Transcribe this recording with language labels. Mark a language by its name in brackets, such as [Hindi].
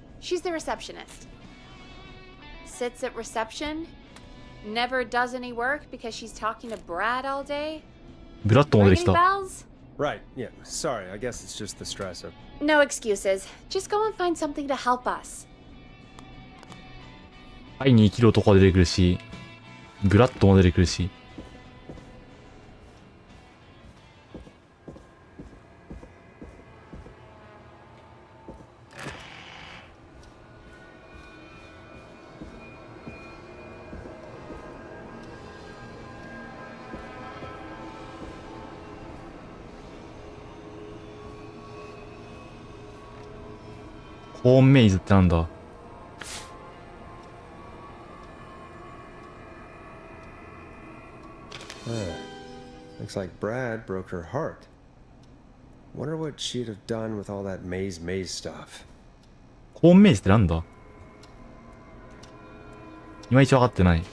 [English] She's the receptionist. Sits at reception. Never does any work because she's talking to Brad all day. [Japanese] ブラッドも出て [English] Ring [Japanese] き [English] any bells? Right, yeah, sorry, I guess it's just the stress of... No excuses. Just go and find something to help us. [Japanese] 愛に生きる男が出てくるし、ブラッドも出てくるし。ホームメイズってなんだ？ [English] Looks like Brad broke her heart. Wonder what she'd have done with all that maze stuff. [Japanese] ホームメイズってなんだ？いまいち分かってない。